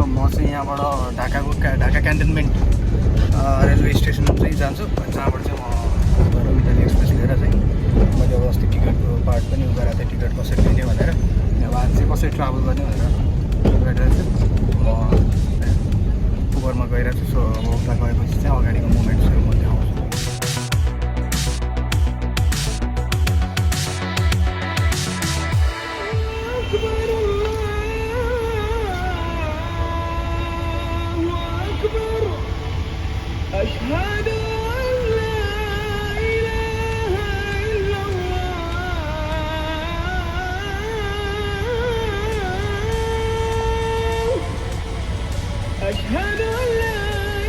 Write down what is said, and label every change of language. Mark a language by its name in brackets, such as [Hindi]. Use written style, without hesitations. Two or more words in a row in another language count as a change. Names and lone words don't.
[Nepali] म चाहिँ यहाँबाट ढाका क्यान्टनमेन्ट [English] railway station [Nepali] चाहिँ जान्छु, जहाँबाट चाहिँ म गएर मिताली एक्सप्रेस लिएर चाहिँ मैले अब अस्ति टिकटको पार्ट पनि उ गराएको थिएँ, टिकट कसरी लिने भनेर। अब आज चाहिँ कसरी ट्राभल गर्ने भनेर गरिरहेको छु। म उबरमा गइरहेको छु। सो अब उता गएपछि चाहिँ अगाडिको मोमेन्ट्सहरू म देखाउँछु। [Arabic] أشهد أن لا إله إلا الله أشهد أن لا